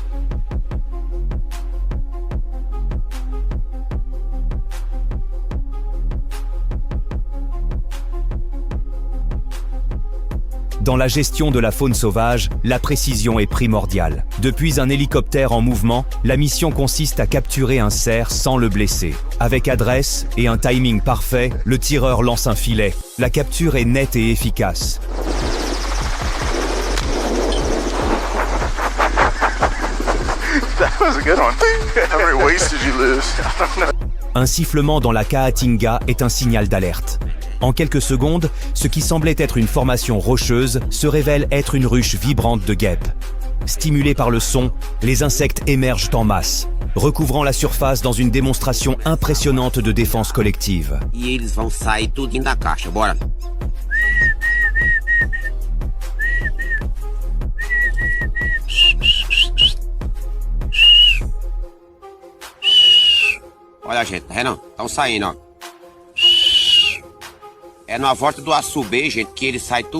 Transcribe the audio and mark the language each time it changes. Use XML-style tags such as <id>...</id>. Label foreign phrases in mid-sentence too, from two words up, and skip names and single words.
<fr>Dans la gestion de la faune sauvage, la précision est primordiale. Depuis un hélicoptère en mouvement, la mission consiste à capturer un cerf sans le blesser. Avec adresse et un timing parfait, le tireur lance un filet. La capture est nette et efficace.</fr> <en>That was a good one. How many wastes did you lose? I don't know.</en> <fr>Un sifflement dans la Caatinga est un signal d'alerte. En quelques secondes, ce qui semblait être une formation rocheuse se révèle être une ruche vibrante de guêpes. Stimulés par le son, les insectes émergent en masse, recouvrant la surface dans une démonstration impressionnante de défense collective.</fr> <pt>E eles vão sair tudinho da caixa, bora. Olha, gente, tá vendo? Estão saindo, ó. É na volta do açu B, gente, que ele sai tudinho.</pt>